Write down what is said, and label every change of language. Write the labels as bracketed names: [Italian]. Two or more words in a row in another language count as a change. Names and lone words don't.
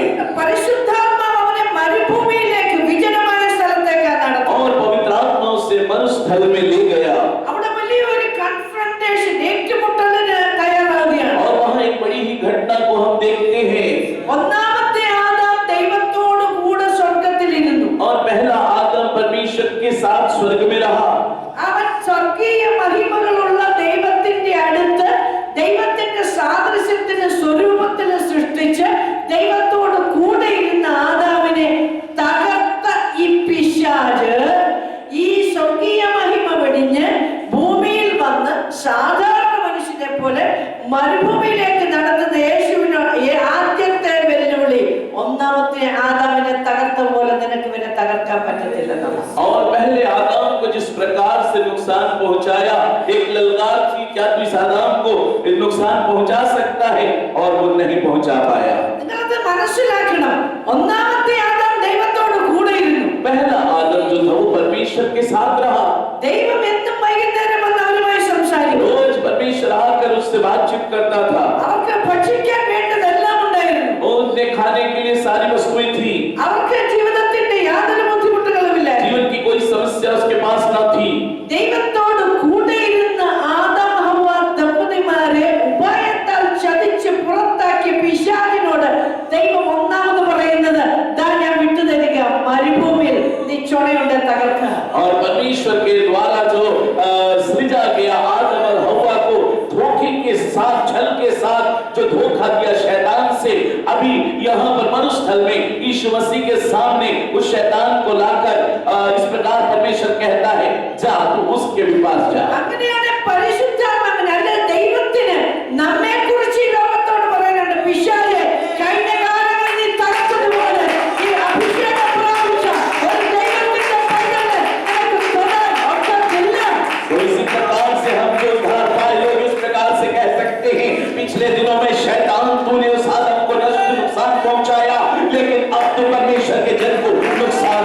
[Malayalam] പരിശുദ്ധാത്മാവ് അവനെ മരുഭൂമിയിലേക്ക് വിജനമായ സ്ഥലത്തേക്കാണ് നടത്തുന്നത്. [Hindi] और पवित्र आत्मा उसे मरुस्थल में ले गया [Malayalam] അവിടെ വലിയൊരു കൺഫ്രണ്ടേഷൻ, ഏറ്റുമുട്ടലിന് തയ്യാറാവുകയാണ്. [Hindi] और वहां एक बड़ी ही घटना को हम देखते हैं। [Malayalam] ഒന്നാമത്തെ ആദാം ദൈവത്തോട് കൂടെ സ്വർഗ്ഗത്തിലിരുന്നു. [Hindi] और पहला आदम परमेश्वर के साथ स्वर्ग में रहा। [Malayalam] അവൻ സ്വർഗീയ മഹിമകളുള്ള ദൈവത്തിന്റെ അടുത്ത് ദൈവത്തിന്റെ സാദൃശ്യത്തിന് സ്വരൂപത്തിൽ സൃഷ്ടിച്ച് ദൈവത്തോട് കൂടെ ഇരുന്ന ആദാമിനെ തകർത്ത ഈ പിശാച് ഈ സ്വർഗീയ മഹിമ വെടിഞ്ഞ് ഭൂമിയിൽ വന്ന് സാധാരണ മനുഷ്യനെ പോലെ മരുഭൂമിയിലേക്ക് നടത്തുന്ന യേശുവിന് ആദ്യത്തെ വെല്ലുവിളി, ഒന്നാമത്തെ ആദാമിനെ തകർത്ത പോലെ നിനക്ക് ഇവനെ തകർക്കാൻ പറ്റത്തില്ലെന്നാണ്. [Hindi] और पहले आदम को जिस प्रकार से नुकसान पहुंचाया, एक ललकार थी, क्या तू इस आदम को नुकसान पहुंचा सकता है? और वो नहीं पहुंचा पाया। [Malayalam] നിങ്ങളത് മനസ്സിലാക്കണം. ഒന്നാമത്തെ ആദാം ദൈവത്തോട് കൂടെ ഇരുന്നു. [Hindi] पहला आदम जो था वो परमेश्वर के साथ रहा। [Malayalam] ദൈവം എന്നും വൈകുന്നേരം വന്ന് അവരുമായി സംസാരിക്കും. [Hindi] रोज परमेश्वर आकर उससे बातचीत करता था। [Malayalam] അവർക്ക് ഭക്ഷിക്കാൻ വേണ്ടതെല്ലാം ഉണ്ടായിരുന്നു. [Hindi] उसने खाने के लिए सारी वस्तुएं थी। [Malayalam] അവർക്ക് ജീവിതത്തിന്റെ യാതൊരു ബുദ്ധിമുട്ടുകളുമില്ല. [Hindi] जीवन की कोई समस्या उसके पास न थी। [Malayalam] ദൈവത്തോട് കൂടെ ഇരുന്ന ആദാം ഹവ്വ ദമ്പതിമാരെ ഉപായത്താൽ ചതിച്ച് പുറത്താക്കിയ പിശാചിനോട് ദൈവം ഒന്നാമത് പറയുന്നത്, ദാ ഞാൻ വിട്ടുതരിക, മരുഭൂമിയിൽ നീ ചൊണയുണ്ട് തകർക്ക. [Hindi] और परमेश्वर के द्वारा जो सृजा गया आदम और हव्वा को धोखे के साथ, छल के साथ जो धोखा दिया शैतान से, अभी यहाँ पर मरुस्थल में यीशु मसीह के सामने उस शैतान को लाकर इस प्रकार परमेश्वर कहता है, जा तू उसके भी पास जा। [Malayalam] അങ്ങനെയാണ് പരിശുദ്ധാത്മാവിന്, അല്ല ദൈവത്തിന് നമ്മെ കുറിച്ച് ഈ ലോകത്തോട് പറയാനുണ്ട്, പിശാചേ, കഴിഞ്ഞ കാലങ്ങളിൽ നീ തകർത്തതുപോലെ ഈ അഭിഷേകം പ്രാപിച്ച ഒരു ദൈവത്തിന്റെ പൈതലിനെ നിനക്ക് തൊടാൻ ഒക്കത്തില്ല. [Hindi] तो इसी प्रकार से हम जो उद्धार पाए लोग इस प्रकार से कह सकते हैं, पिछले दिनों में शैतान तूने उस आदम को नुकसान पहुंचाया, लेकिन अब तो परमेश्वर के जन को नुकसान